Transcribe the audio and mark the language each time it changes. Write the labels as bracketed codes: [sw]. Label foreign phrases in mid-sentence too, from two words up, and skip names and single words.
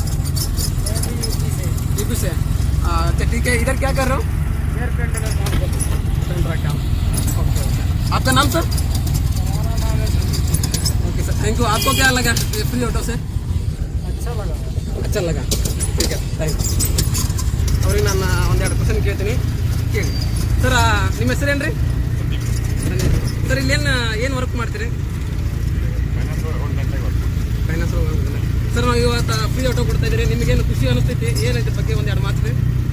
[hi] यूपी से. अच्छा ठीक है. इधर क्या कर रहे हो? काम. ओके. आपका नाम सर? ओके सर, [en] thank you. [hi] आपको क्या लगा [en] free auto [hi] से? अच्छा लगा. ठीक है, [en] thank you. [kn] ಅವ್ರಿಗೆ ನಾನು ಒಂದೆರಡು ಕ್ವಶನ್ ಕೇಳ್ತೀನಿ, ಕೇಳಿ. ಸರ್ ನಿಮ್ಮ ಹೆಸರೇನು ರೀ? ಸರ್ ಇಲ್ಲೇನು ವರ್ಕ್ ಮಾಡ್ತೀರಿ? ಫೈನಾನ್ಸ್. ಸರ್ ನಾವು ಇವತ್ತು [en] free auto [kn] ಕೊಡ್ತಾ ಇದ್ದೀರಿ. ನಿಮಗೇನು ಖುಷಿ ಅನಿಸ್ತೈತಿ? ಏನೈತೆ ಬಗ್ಗೆ ಒಂದೆರಡು ಮಾತು ರೀ.